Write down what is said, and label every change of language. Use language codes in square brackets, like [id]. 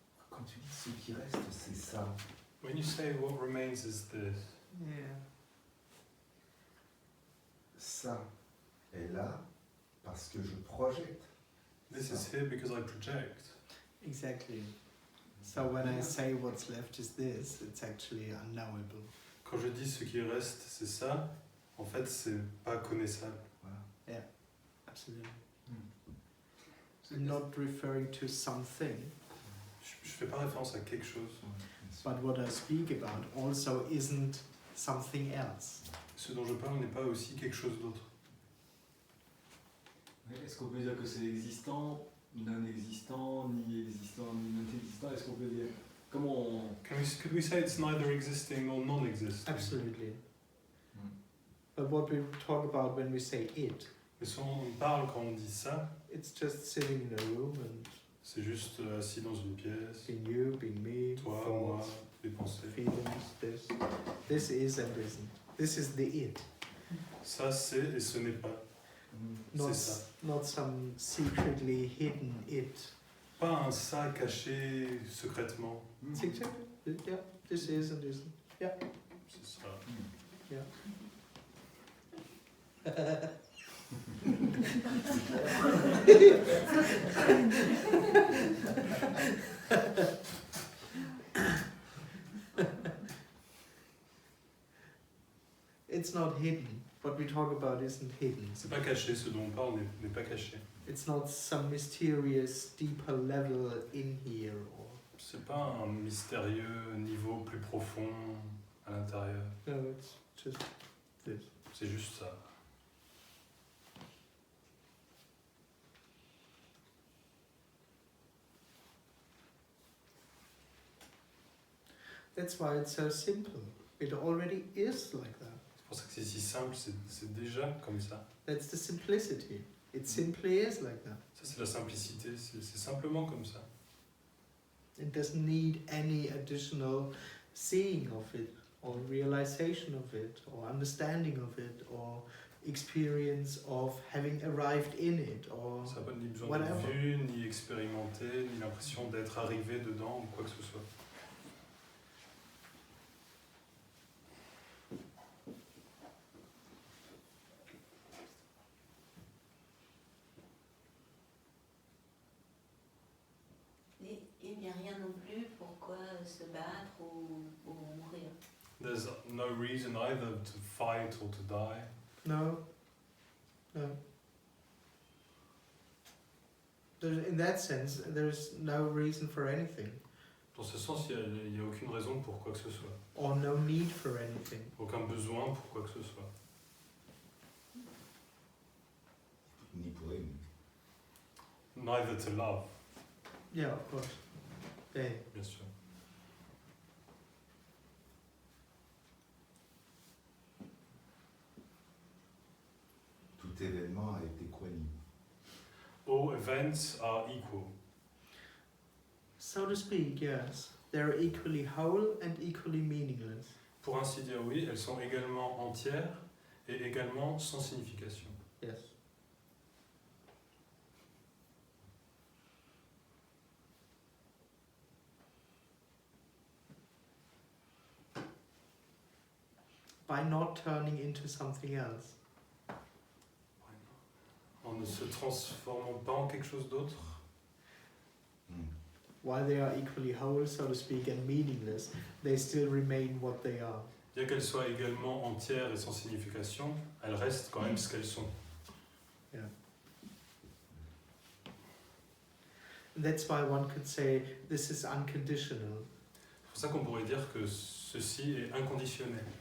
[fr] Quand tu dis ce qui reste, c'est ça. [en] When you say what remains is this, Yeah. [fr] Ça est là parce que je projette. [en] this [fr] Ça. [en] is here because I project. Exactly. So when I say what's left is this, it's actually unknowable. [fr] Quand je dis ce qui reste, c'est ça, en fait, c'est pas connaissable. Voilà. [en] Absolutely. I'm not referring to something, [fr] Je fais pas référence à quelque chose. [en] but what I speak about also isn't something else. [fr] Ce dont je parle n'est pas aussi quelque chose d'autre. Est-ce qu'on peut dire que c'est existant, non existant, ni existant, ni non existant? Est-ce qu'on peut dire comment on... [en] Could we say it's neither existing nor non-existing? Absolutely. But what we talk about when we say it, [fr] Mais si on parle quand on dit ça, [en] it's just sitting in a room and [fr] c'est juste assis dans une pièce, [en] being you, being me, [fr] toi, moi, [en] thoughts, [fr] les pensées. [en] feelings, this. This is and isn't. This is the it. [fr] Ça c'est et ce n'est pas. [en] Not, [fr] C'est ça. [en] not some secretly hidden it. [fr] Pas un ça caché secrètement. [en] It's exactly, yeah, this is and isn't. Yeah. [fr] C'est ça. [en] Yeah. It's not hidden. What we talk about isn't hidden. [fr] C'est pas caché, ce dont on parle n'est pas caché. [en] It's not some mysterious deeper level in here or [fr] C'est pas un mystérieux niveau plus profond à l'intérieur. [en] no, it's just this. [fr] C'est juste ça. [en] That's why it's so simple. It already is like that. [fr] C'est pour ça que c'est si simple, c'est déjà comme ça. [en] That's the simplicity. It simply is like that. [fr] Ça c'est la simplicité, c'est simplement comme ça. [en] It doesn't need any additional seeing of it, or realization of it, or understanding of it, or experience of having arrived in it, or [fr] Ça n'a pas ni besoin [en] whatever. [fr] de vue, ni expérimenter, ni l'impression d'être arrivé dedans ou quoi que ce soit. Et il n'y a rien non plus pourquoi se battre ou mourir. [en] There's no reason either to fight or to die. No. In that sense, there's no reason for anything. [fr] Dans ce sens, il n'y a aucune raison pour quoi que ce soit. [en] Or no need for anything. [fr] Aucun besoin pour quoi que ce soit. Ni pour aimer. [en] Neither to love, Yeah, of course. Yeah. [fr] bien sûr. Tout événement est équanime. [en] All events are equal. So to speak, yes. They're equally whole and equally meaningless. [fr] Pour ainsi dire, oui, elles sont également entières et également sans signification. [en] Yes. By not turning into something else. [fr] En ne se transformant pas en quelque chose d'autre. [en] While they are equally whole, so to speak, and meaningless, they still remain what they are. [fr] Bien qu'elles soient également entières et sans signification, elles restent quand même ce qu'elles sont. [en] Yeah. That's why one could say this is unconditional. [fr] C'est pour ça qu'on pourrait dire que ceci est inconditionnel.